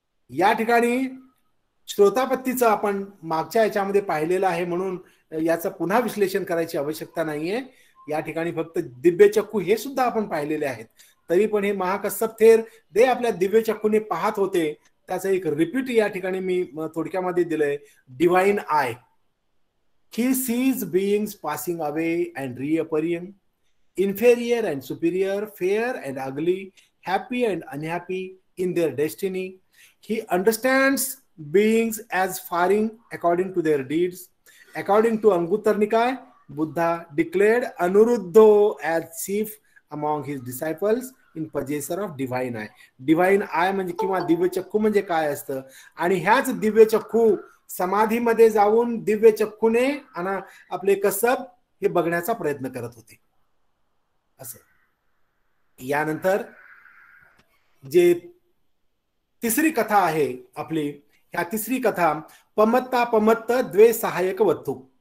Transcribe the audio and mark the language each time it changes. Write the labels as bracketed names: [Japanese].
[Marathi] या ठिकाणी श्रोतापत्तीचं आपण मागच्या याच्यामध्ये पाहिलेलं आहे, म्हणून याचं पुन्हा विश्लेषण करायची आवश्यकता नाहीये. या ठिकाणी फक्त दिव्य चक्कू हे सुद्धा आपण पाहिलेले आहेत. तरी पण हे महाकस्सप थेर ते आपल्या दिव्य चक्कूने पाहत होते. त्याचं एक रिपीट या ठिकाणी मी थोडक्यामध्ये दिलंय. [English] Divine eye, he sees beings passing away and reappearing, inferior and superior, fair and ugly, happy and unhappy in their destiny. He understands beings as faring according to their deeds. According to Anguttara Nikaya, Buddha declared Anuruddha as chief among his disciples in possessor of divine eye. [Marathi] Divine eye म्हणजे किंवा दिव्य चक्कू म्हणजे काय असतं, आणि ह्याच दिव्य चक्कू समाधीमध्ये जाऊन दिव्य चक्कूने आणि आपले कस्सप हे बघण्याचा प्रयत्न करत होते. असं यानंतर जे तिसरी कथा आहे आपली, ह्या तिसरी कथा पमत्ता पमत्त द्वे सहायक वत्तू.